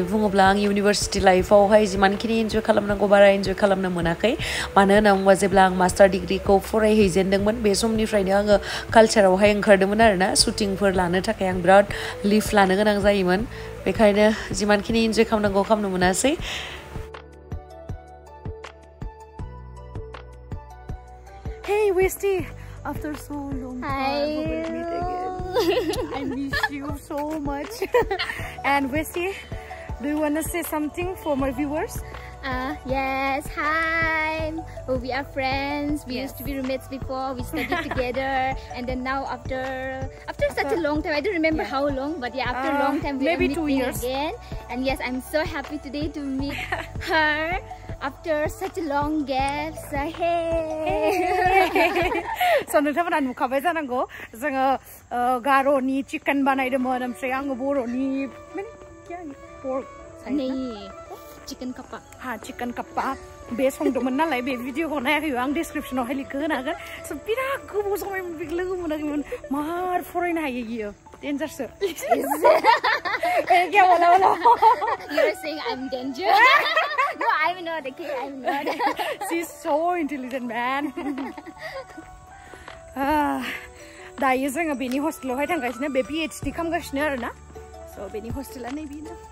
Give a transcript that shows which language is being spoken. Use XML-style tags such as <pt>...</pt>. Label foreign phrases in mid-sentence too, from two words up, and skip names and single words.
<brx>बुङोब्ला आं इउनिभार्सिटि लाइफआवहाय जिमानखिनि एन्जय खालामनांगौ बारा एन्जय खालामनो मोनाखै मानो होनना बुङोबा जेब्ला आं मास्टार डिग्रीखौ फरायहैजेनदोंमोन बे समनिफ्रायनो आङो कालचारावहाय ओंखारदोंमोन आरोना शुटिंफोर लानो थाखाय आं बिराद लिभ लानो गोनां जायोमोन बेखायनो जिमानखिनि एन्जय खालामनांगौ खालामनो मोनासै</brx> <en>Hey Westy, after so long time we will meet again. I miss you so much. And Westy, Do you want to say something for my viewers? Yes, hi. We are friends. We used to be roommates before. We studied together, and then now after such a long time, I don't remember how long, but yeah, after a long time we are maybe 2 meeting years again. And yes, I'm so happy today to meet her after such a long gap. So hey.</en> <brx>So नोंथांमोना नुखाबाय जानांगौ जोङो गार'नि चिकेन बानायदोंमोन ओमफ्राय आङो बर'नि माने pork chicken kappa. Ha chicken kappa बे संदोंमोन नालाय बे भिडिअखौ नायाखैबा आं डिसक्रिपसनावहाय लिंक होनो हागोन स' बिराद गोबाव समायमोन बे लोगो मोनाखैमोन मार फरायनो हायो इयो डेन्जारसो</brx> <en>You're saying I'm danger? No, I'm not. Okay, I'm not. She's so intelligent, man.</en> <brx>दायो जोङो बेनि हस्टेलावहाय थांगासिनो बे PhD खालामगासिनो आरोना स' बेनि हस्टेला नैबेनो</brx>